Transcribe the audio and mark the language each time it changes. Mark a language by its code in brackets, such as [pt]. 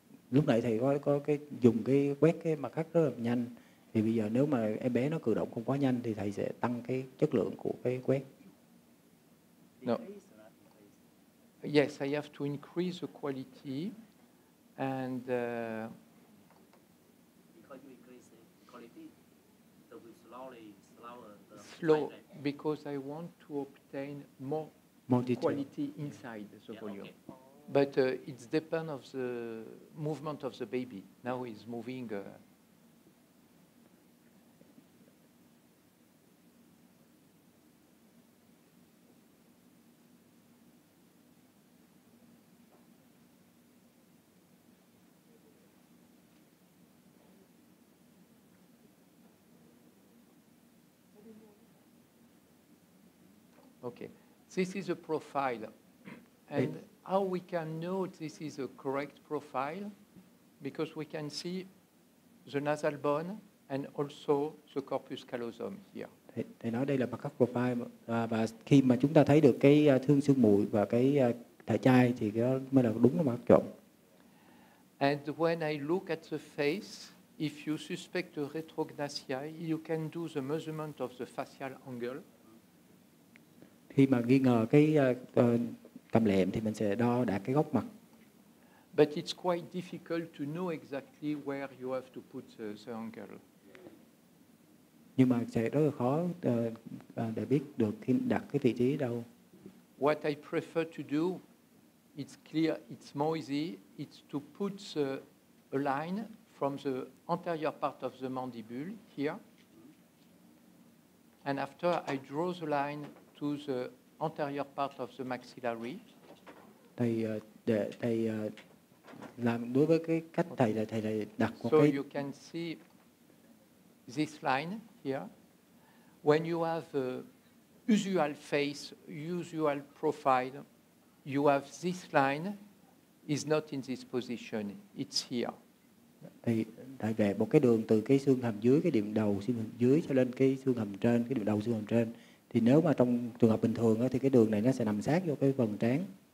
[vi] Lúc nãy thầy có cái dùng cái quét cái mặt cắt rất là nhanh, thì bây giờ nếu mà em bé nó cử động không quá nhanh thì thầy sẽ tăng cái chất lượng của cái quét. [en] No. Yes, I have to increase the quality, and because you increase the quality, so we slower the slow, because I want to obtain more quality inside the volume. Okay. But it depends of the movement of the baby. Now he's moving. Okay, this is a profile, and how we can know this is a correct profile? Because we can see the nasal bone and also the corpus callosum here. [vi] Thầy nói đây là backup profile và khi mà chúng ta thấy được cái thương xương mụi và cái thể chai thì đó mới là đúng là mặt trộn. [en] And when I look at the face, if you suspect a retrognathia, you can do the measurement of the facial angle. [vi] Khi mà nghi ngờ cái cầm lệm thì mình sẽ đo đạt cái góc mặt. [en] But it's quite difficult to know exactly where you have to put the angle. [vi] Nhưng mà sẽ rất là khó để biết được khi đặt cái vị trí đâu. [en] What I prefer to do, it's clear, it's more easy, it's to put a line from the anterior part of the mandible here. And after I draw the line to the anterior part of the maxillary. [vi] Thầy làm đối với cái cách thầy là đặt một [en] so [vi] cái. [en] You can see this line here. When you have a usual face, usual profile, you have this line is not in this position. It's here. [vi] Thầy vẽ một cái đường từ cái xương hàm dưới, cái điểm đầu xương hàm dưới cho lên cái xương hàm trên, cái điểm đầu xương hàm trên. Thì nếu mà trong trường hợp bình thường thì cái đường này nó sẽ nằm sát vô cái phần trán.